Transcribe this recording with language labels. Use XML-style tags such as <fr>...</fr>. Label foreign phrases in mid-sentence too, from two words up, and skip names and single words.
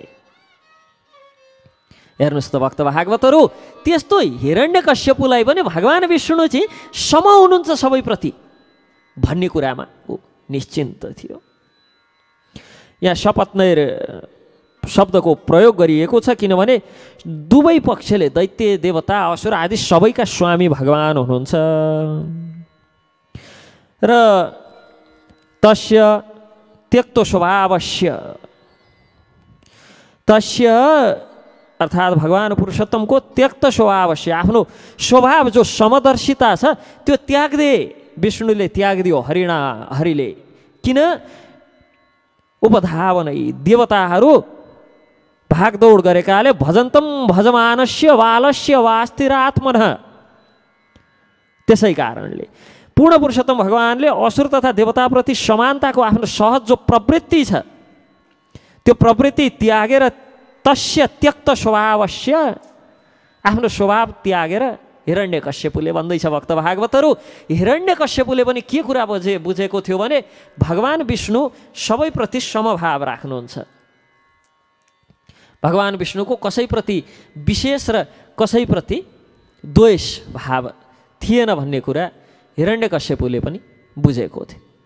<ne>हेर्नुहोस् त भक्त भागवतहरू, त्यस्तो हिरण्यकश्यपुलाई पनि भगवान् विष्णु चाहिँ सम हुनुहुन्छ सबैप्रति भन्ने कुरामा निश्चिन्त थियो। यहाँ शपथनैर शब्दको प्रयोग गरिएको छ, किनभने दुवै पक्षले दैत्य देवता असुर आदि सबैका स्वामी भगवान हुनुहुन्छ। र</ne> <sa>तस्य त्यक्तो स्वभावस्य,</sa> <ne>तस्य अर्थात् भगवान पुरुषोत्तमको</ne> <sa>त्यक्त स्वभावस्य,</sa> <ne>आफ्नो स्वभाव जो समदर्शिता छ त्यो त्याग्दे विष्णुले त्यागिदियो हरिले। किन? उपधावनै, देवताहरू भागदौड गरेकाले</ne> <sa>भजन्तम भजमानस्य बालस्य वास्तिरात्मनः,</sa> <ne>त्यसै कारणले पूर्ण पुरुषोत्तम भगवानले असुर तथा देवताप्रति समानताको आफ्नो सहज जो प्रवृत्ति छ त्यो प्रवृत्ति त्यागेर</ne> <sa>तस्य त्यक्त स्वभावस्य,</sa> <ne>आफ्नो स्वभाव त्यागेर हिरण्यकश्यपुले भन्दैछ भक्त भागवतहरू, हिरण्यकश्यपुले पनि के कुरा बुझेको थियो भने भगवान विष्णु सबैप्रति समभाव राख्नुहुन्छ। भगवान विष्णुको कसैप्रति विशेष र कसैप्रति द्वेष भाव थिएन भन्ने कुरा हिरण्यकश्यपुले पनि बुझेको थियो।</ne>